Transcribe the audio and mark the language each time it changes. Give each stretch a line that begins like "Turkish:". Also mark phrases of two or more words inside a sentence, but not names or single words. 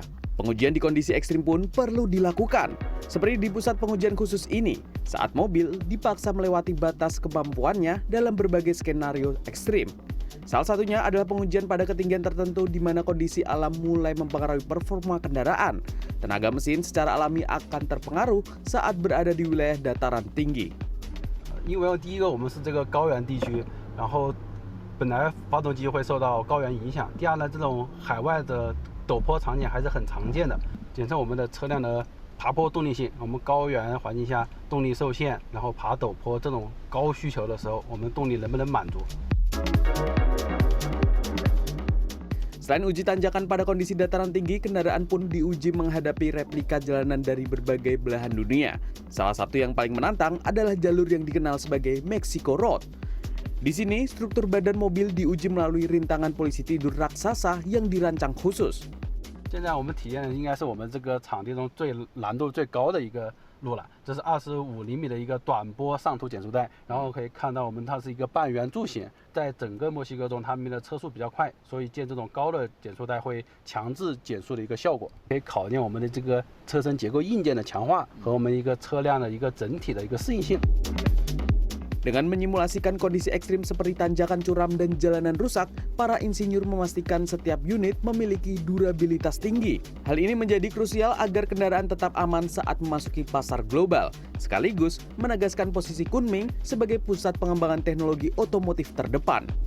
Indonesian: Pengujian di kondisi ekstrim pun perlu dilakukan. Seperti di pusat pengujian khusus ini, saat mobil dipaksa melewati batas kemampuannya dalam berbagai skenario ekstrim. Salah satunya adalah pengujian pada ketinggian tertentu di mana kondisi alam mulai mempengaruhi performa kendaraan. Tenaga mesin secara alami akan terpengaruh saat berada di wilayah dataran tinggi.
Chinese: 因为第一个我们是这个高原地区，然后本来发动机会受到高原影响。第二呢，这种海外的陡坡场景还是很常见的，检测我们的车辆的爬坡动力性。我们高原环境下动力受限，然后爬陡坡这种高需求的时候，我们动力能不能满足？
Indonesian: Selain uji tanjakan pada kondisi dataran tinggi, kendaraan pun diuji menghadapi replika jalanan dari berbagai belahan dunia. Salah satu yang paling menantang adalah jalur yang dikenal sebagai Mexico Road. Di sini, struktur badan mobil diuji melalui rintangan polisi tidur raksasa yang dirancang khusus.
Chinese: 现在我们体验的应该是我们这个场地中难度最高的一个路了，这是25厘米的一个短波上图减速带，然后可以看到它是一个半圆柱形，在整个墨西哥中他们的车速比较快，所以建这种高的减速带会强制减速的一个效果，可以考验我们的这个车身结构硬件的强化和我们一个车辆的一个整体的一个适应性。
Indonesian: Dengan menyimulasikan kondisi ekstrim seperti tanjakan curam dan jalanan rusak, para insinyur memastikan setiap unit memiliki durabilitas tinggi. Hal ini menjadi krusial agar kendaraan tetap aman saat memasuki pasar global, sekaligus menegaskan posisi Kunming sebagai pusat pengembangan teknologi otomotif terdepan.